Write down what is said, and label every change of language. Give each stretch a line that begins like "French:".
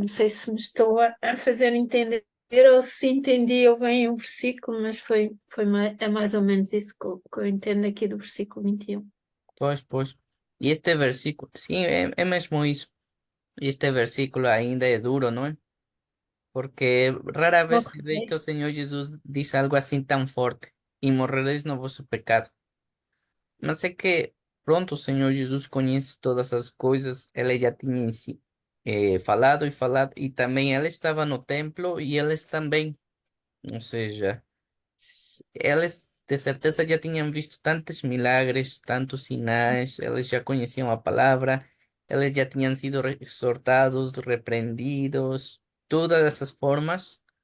Portuguese: Não sei se me estou a fazer entender ou se entendi eu bem o versículo, mas é mais ou menos isso que eu entendo aqui do versículo 21. Pois. E este versículo, sim, é mesmo isso. E este versículo ainda é duro, não é?
Spanish: Porque rara vez se ve que Ok. o Señor Jesús dice algo así tan fuerte, y
Portuguese: morreréis no vosso pecado. Mas é que pronto o Senhor Jesus conhece todas as coisas, ele já tinha falado e falado, e também ele estava no templo e eles também, ou seja, eles de certeza já tinham visto tantos milagres, tantos sinais, eles já conheciam a palavra, eles já tinham sido exortados, repreendidos, todas essas formas.